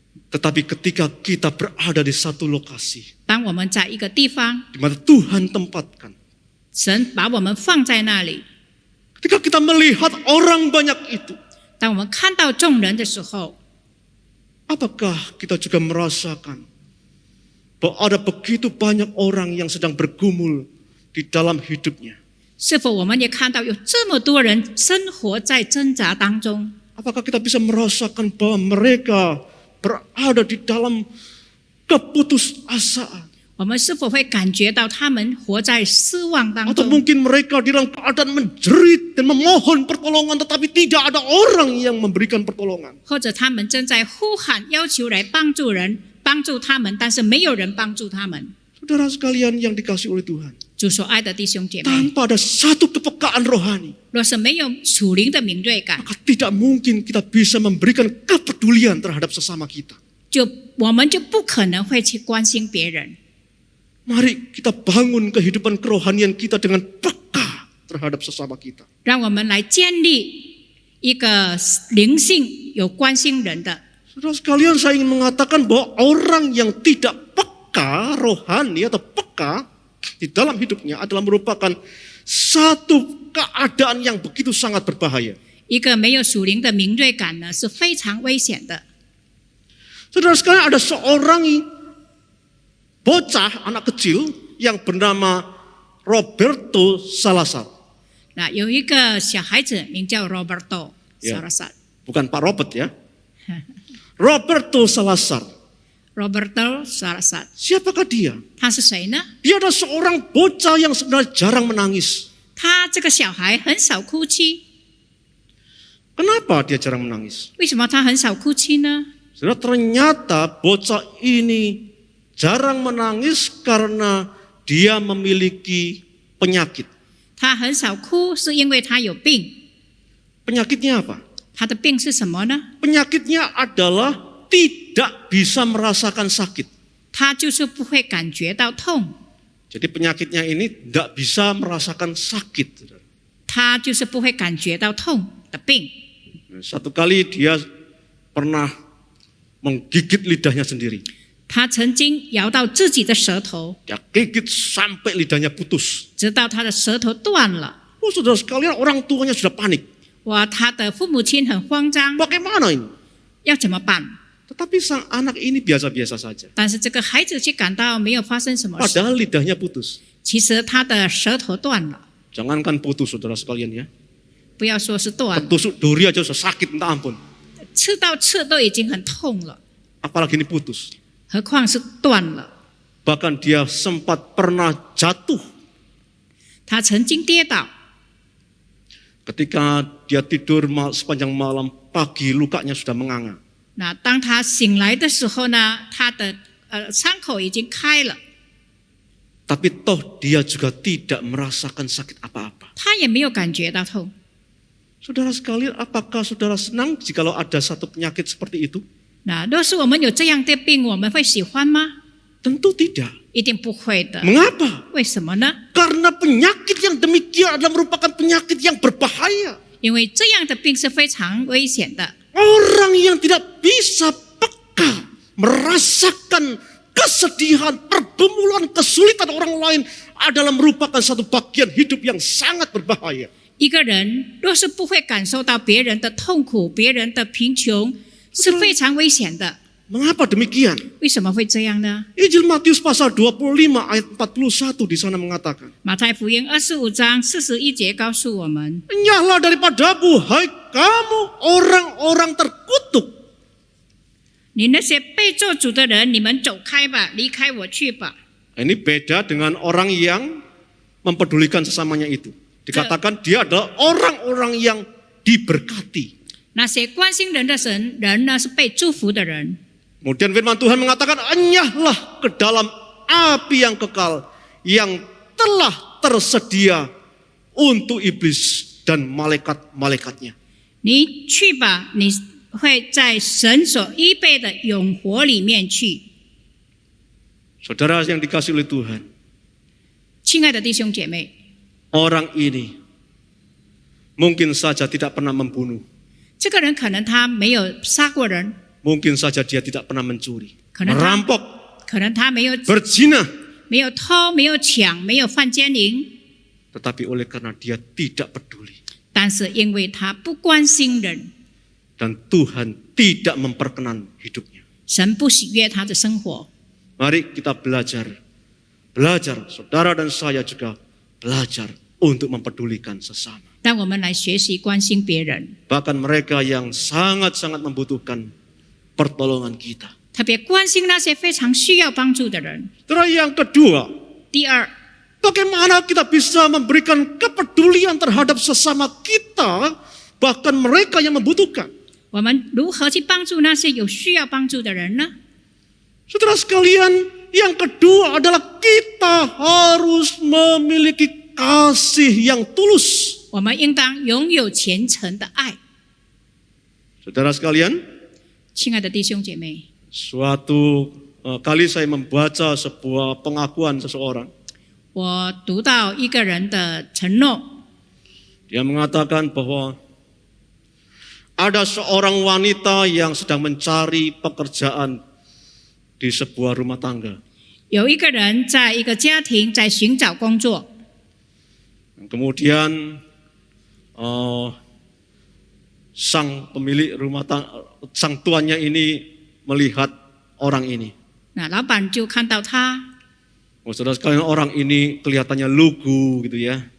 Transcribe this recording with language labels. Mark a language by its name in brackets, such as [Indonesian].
[Indonesian] Tetapi ketika kita berada di satu lokasi [Chinese] 当我们在一个地方， [Indonesian] di mana Tuhan tempatkan, [Chinese] 神把我们放在那里， [Indonesian] ketika kita melihat orang banyak itu, [Chinese] 当我们看到众人的时候， [Indonesian] apakah kita juga merasakan bahwa ada begitu banyak orang yang sedang bergumul di dalam hidupnya? [Chinese] 是否我们也看到有这么多人生活在挣扎当中？ [Indonesian] Apakah kita bisa merasakan bahwa mereka berada di dalam keputusasaan? [Chinese] 我们是否会感觉到他们活在失望当 [Indonesian] Atau [Chinese] 中？ [Indonesian] mungkin mereka dalam keadaan menjerit dan memohon pertolongan, tetapi tidak ada orang yang memberikan pertolongan. [Chinese] 或者他们正在呼喊要求来帮助人，帮助他们，但是没有人帮助他们。 [Indonesian] Saudara sekalian yang dikasihi oleh Tuhan, [Chinese] 主所爱的弟兄姐妹， [Indonesian] tanpa ada satu kepekaan rohani, [Chinese] 若是没有属灵的敏锐感， [Indonesian] maka tidak mungkin kita bisa memberikan kepedulian terhadap sesama kita. [Chinese] 我们就不可能会去关心别人。 [Indonesian] Mari kita bangun kehidupan kerohanian kita dengan peka terhadap sesama kita. [Chinese] 让我们来建立一个灵性有关心人的。 [Indonesian] Saudara sekalian, saya ingin mengatakan bahwa orang yang tidak peka rohani atau peka di dalam hidupnya adalah merupakan satu keadaan yang begitu sangat berbahaya. [Chinese] 一个没有属灵的敏锐感呢，是非常危险的。 [Indonesian] Saudara sekalian, ada seorang bocah anak kecil yang bernama Roberto Salazar. [Chinese] 那有一个小孩子名叫 Roberto [Indonesian] Ya. [Chinese] Salazar， [Indonesian] Bukan Pak Robert ya. Roberto Salazar. [Chinese] Roberto Salazar， [Indonesian] Siapakah dia? [Chinese] 他是谁呢？ [Indonesian] Dia adalah seorang bocah yang sebenarnya jarang menangis. [Chinese] 他这个小孩很少哭泣， [Indonesian] Kenapa dia jarang menangis? [Chinese] 为什么他很少哭泣呢？ [Indonesian] Saudara, ternyata bocah ini jarang menangis karena dia memiliki penyakit. [Chinese] 他很少哭是因为他有病。 [Indonesian] Penyakitnya apa? [Chinese] 他的病是什么呢？ [Indonesian] Penyakitnya adalah tidak bisa merasakan sakit. [Chinese] 他就是不会感觉到痛， [Indonesian] Jadi penyakitnya ini tidak bisa merasakan sakit. Saudara. [Chinese] 他就是不会感觉到痛的病。 [Indonesian] Satu kali dia pernah menggigit lidahnya sendiri. [Chinese] 他曾经咬到自己的舌头， [Indonesian] Dia gigit sampai lidahnya putus. [Chinese] 直到他的舌头断了。 [Indonesian] Oh, saudara sekalian, orang tuanya sudah panik. [Chinese] 哇，他的父母亲很慌张， [Indonesian] Bagaimana ini? [Chinese] 要怎么办？ [Indonesian] Tetapi sang anak ini biasa-biasa saja. [Chinese] 但是这个孩子却感到没有发生什么事， [Indonesian] Padahal lidahnya putus. [Chinese] 其实他的舌头断了。 [Indonesian] Jangankan putus, saudara sekalian ya. [Chinese] 不要说是断， [Indonesian] Tusuk duri aja sudah sakit, minta ampun. [Chinese] 刺到刺都已经很痛了， [Indonesian] Apalagi ini putus. [Chinese] 何况是断了。 [Indonesian] Bahkan dia sempat pernah jatuh [Chinese] 他曾经跌倒， [Indonesian] ketika dia tidur sepanjang malam, pagi lukanya sudah menganga. [Chinese] 那当他醒来的时候呢，他的伤口已经开了， [Indonesian] Tapi toh dia juga tidak merasakan sakit apa-apa. [Chinese] 他也没有感觉到痛。 [Indonesian] Saudara sekalian, apakah saudara senang jikalau ada satu penyakit seperti itu? [Chinese] 那若是我们有这样的病，我们会喜欢吗？ [Indonesian] Tentu tidak. [Chinese] 一定不会的。 [Indonesian] Mengapa? [Chinese] 为什么呢？ [Indonesian] Karena penyakit yang demikian adalah merupakan penyakit yang berbahaya. [Chinese] 因为这样的病是非常危险的。 [Indonesian] Orang yang tidak bisa peka merasakan kesedihan, pergumulan, kesulitan orang lain adalah merupakan satu bagian hidup yang sangat berbahaya. [Chinese] 一个人若是不会感受到别人的痛苦、别人的贫穷，是非常危险的。 [Indonesian] Mengapa demikian? [Chinese] 为什么会这样呢？ [Indonesian] Injil Matius pasal 25 ayat 41 di sana mengatakan, [Chinese] 马太福音25章41节告诉我们： [Indonesian] Enyahlah daripadamu, hai kamu orang-orang terkutuk. [Chinese] 你那些被做主的人，你们走开吧，离开我去吧。 [Indonesian] Ini beda dengan orang yang mempedulikan sesamanya itu. Dikatakan dia adalah orang-orang yang diberkati. [Chinese] 那些关心人的人呢，是被祝福的人。 [Indonesian] Kemudian firman Tuhan mengatakan, enyahlah ke dalam api yang kekal yang telah tersedia untuk iblis dan malaikat-malaikatnya. [Chinese] 你去吧，你会在神所预备的永活里面去。 [Indonesian] Saudara yang dikasihi oleh Tuhan, [Chinese] 亲爱的弟兄姐妹， [Indonesian] orang ini mungkin saja tidak pernah membunuh. [Chinese] 这个人可能他没有杀过人， [Indonesian] Mungkin saja dia tidak pernah mencuri, Karena- merampok, [Chinese] 可能他没有 [Indonesian] berzina. [Chinese] 没有偷，没有抢，没有犯奸淫， [Indonesian] Tetapi oleh karena dia tidak peduli [Chinese] 但是因为他不关心人， [Indonesian] dan Tuhan tidak memperkenan hidupnya. [Chinese] 神不喜悦他的生活。 [Indonesian] Mari kita belajar, saudara dan saya juga belajar untuk mempedulikan sesama. [Chinese] 让我们来学习关心别人， [Indonesian] Bahkan mereka yang sangat-sangat membutuhkan pertolongan kita. [Chinese] 特别关心那些非常需要帮助的人。 [Indonesian] Terus yang kedua, [Chinese] 第二， [Indonesian] bagaimana kita bisa memberikan kepedulian terhadap sesama kita, bahkan mereka yang membutuhkan. [Chinese] 我们如何去帮助那些有需要帮助的人呢？ [Indonesian] Saudara sekalian, yang kedua adalah kita harus memiliki kasih yang tulus. [Chinese] 我们应当拥有虔诚的爱。 [Indonesian] Saudara sekalian, [Chinese] 亲爱的弟兄姐妹， [Indonesian] suatu kali saya membaca sebuah pengakuan seseorang. [Chinese] 我读到一个人的承诺， [Indonesian] Dia mengatakan bahwa ada seorang wanita yang sedang mencari pekerjaan di sebuah rumah tangga. [Chinese] 有一个人在一个家庭在寻找工作， [Indonesian] Kemudian sang pemilik rumah tangga, sang tuannya ini melihat orang ini. [Chinese] 那老板就看到他， [Indonesian] Saudara sekalian, orang ini kelihatannya lugu gitu ya,